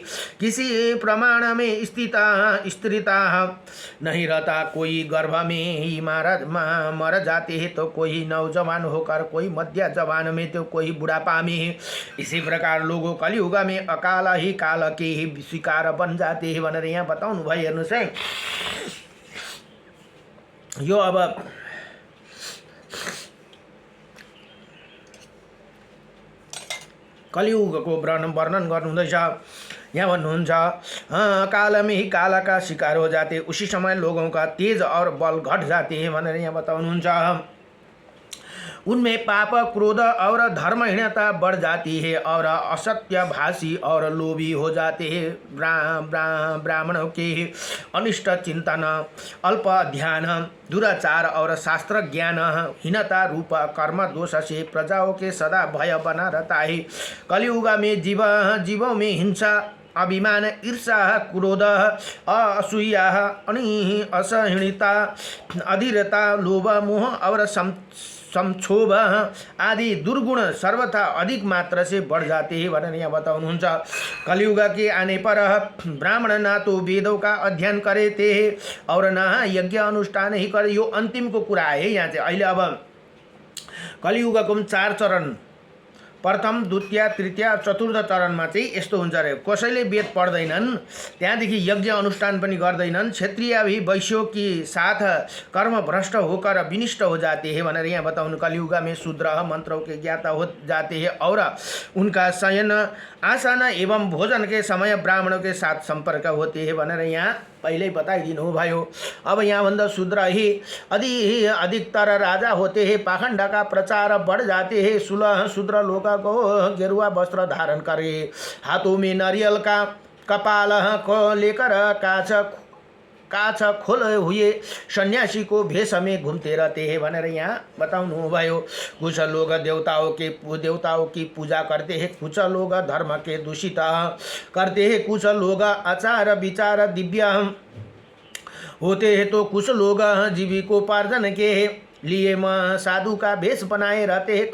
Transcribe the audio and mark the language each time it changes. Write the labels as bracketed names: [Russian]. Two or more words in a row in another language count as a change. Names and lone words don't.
[Hindi] किसी प्रमाण में स्थिरता नहीं रहता। कोई गर्भ में ही मर जाते हैं, तो कोई नौजवान होकर, कोई मध्य जवान में, तो कोई बुढ़ापा में। इसी प्रकार लोगों कलियुग में अकाल ही काल के ही शिकार बन जाते हैं [Nepali] भनेर यहाँ बताउनु भयो। हेर्नुहोस् है, यो अब कलियुगको वर्णन गर्नुहुँदैछ। यहाँ भन्नुहुन्छ [Hindi] काल में ही काल का शिकार हो जाते, उसी समय लोगों का तेज और बल घट जाते हैं [Nepali] भनेर यहाँ बताउनुहुन्छ। [Hindi] उनमें पाप, क्रोध और धर्महीनता बढ़ जाती है और असत्य भाषी और लोभी हो जाते हैं। ब्राह्मणों के अनिष्ट चिंतन, अल्प ध्यान, दुराचार और शास्त्र ज्ञान हीनता रूप कर्म दोष से प्रजाओं के सदा भय बना रहता है। कलियुग में जीवों में हिंसा, अभिमान, ईर्षा, क्रोध, असूया, असहिष्णुता, अधीरता, लोभ, मोह और संक्षोभ आदि दुर्गुण सर्वथा अधिक मात्रा से बढ़ जाते हैं [Nepali] भनेर यहाँ बताउनुहुन्छ। [Hindi] कलियुग के आने पर ब्राह्मण ना तो वेदों का अध्ययन करे थे और ना यज्ञ अनुष्ठान ही करे। [Nepali] यो अन्तिमको कुरा है। यहाँ चाहिँ अहिले अब कलियुगको 4 चरण, प्रथम द्वितीय तृतीय चतुर्थ चरणमा चाहिँ यस्तो हुन्छ रे, कसैले वेद पढ्दैनन्, त्यहाँदेखि यज्ञ अनुष्ठान पनि गर्दैनन्, [Hindi] क्षत्रिय भी वैश्यों के साथ कर्म भ्रष्ट होकर विनिष्ट हो जाते हैं [Nepali] भनेर यहाँ बताउनु। [Hindi] कलियुग में शूद्र मंत्रों के ज्ञाता हो जाते हैं और उनका शयन आसन एवं भोजन के समय ब्राह्मणों के साथ संपर्क होते हैं [Nepali] भनेर यहाँ पहले बताइदिनु हो भयो। अब यहाँ भन्दा [Hindi] शूद्र ही अधिकतर राजा होते हैं, पाखंड का प्रचार बढ़ जाते हैं। शूद्र लोग को गेरुआ वस्त्र धारण करे, हाथों में नारियल का कपाल को लेकर काछ खोले हुए सन्यासी को भेष में घूमते रहते हैं [Nepali] भनेर यहाँ बताउनु भयो। [Hindi] कुछ लोग देवताओं की पूजा करते हैं, कुछ लोग धर्म के दूषित करते हैं, कुछ लोग आचार विचार दिव्य होते हैं, तो कुछ लोग जीविकोपार्जन के लिए साधु का भेष बनाए रहते हैं।